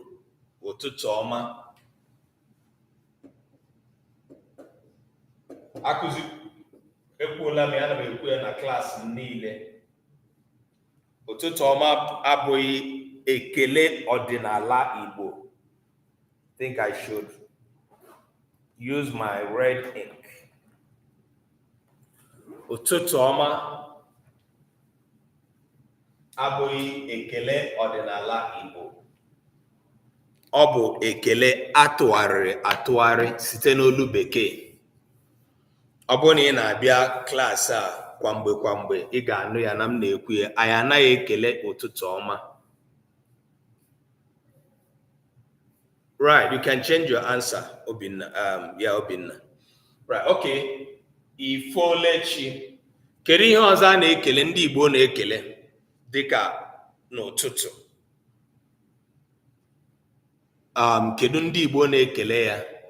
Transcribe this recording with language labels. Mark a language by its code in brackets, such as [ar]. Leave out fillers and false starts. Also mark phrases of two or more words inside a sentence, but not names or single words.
[ig] Ụtụtụ ọma. Akụzi ekwuola m ya, ana m ekwu ya na klaasị m niile. Ụtụtụ ọma abụghị ekele ọdịnala Igbo. [en] I think I should use my red ink. [ig] Ụtụtụ ọma abụghị ekele ọdịnala Igbo. Ọ bụ ekele atụgharị site n'olu Bekee. Ọ bụrụ na ị na-abịa klaasị a kwamgbe ị ga-anụ ya na m na-ekwu ya, anyị anaghị ekele ụtụtụ ọma. [en] Right, you can change your answer, Obinna. Obinna. Right, okay. Ifolechi. [ig] Kedu ihe ọzọ a na-ekele ndị Igbo na-ekele dịka n'ụtụtụ? Kedu ndị Igbo na-ekele ya?